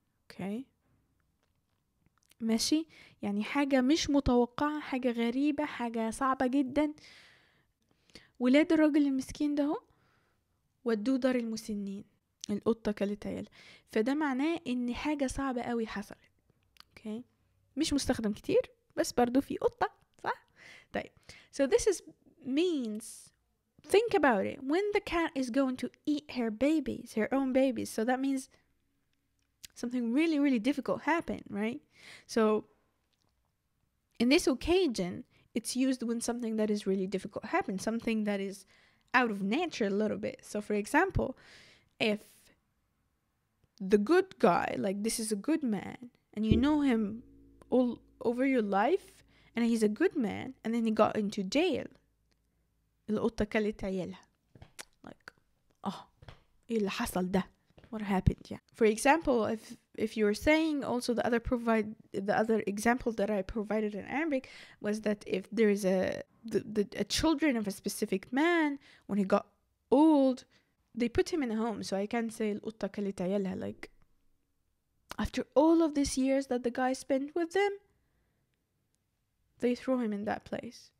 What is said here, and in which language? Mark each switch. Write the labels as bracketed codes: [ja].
[ar] اوكي ماشي، يعني حاجة مش متوقعة، حاجة غريبة، حاجة صعبة جدا. ولاد الراجل المسكين ده ودوه دار المسنين، القطة كلت عيالها. فده معناه ان حاجة صعبة قوي حصلت. اوكي، مش مستخدم كتير بس برضو في قطة، صح؟ طيب [en] so this means think about it, when the cat is going to eat her own babies, so that means something really really difficult happened, right? So in this occasion it's used when something that is really difficult happens, something that is out of nature a little bit. So for example, if the good guy, like this is a good man and you know him all over your life and he's a good man and then he got into jail, [ar] القطة كلت عيالها. [en] Like [ar] ايه اللي حصل ده? [en] What happened? Yeah. For example, if you're saying also the other example that I provided in Arabic was that if there is a children of a specific man, when he got old, they put him in a home. So I can say [ar] القطة كلت عيالها, [en] like after all of these years that the guy spent with them, they throw him in that place.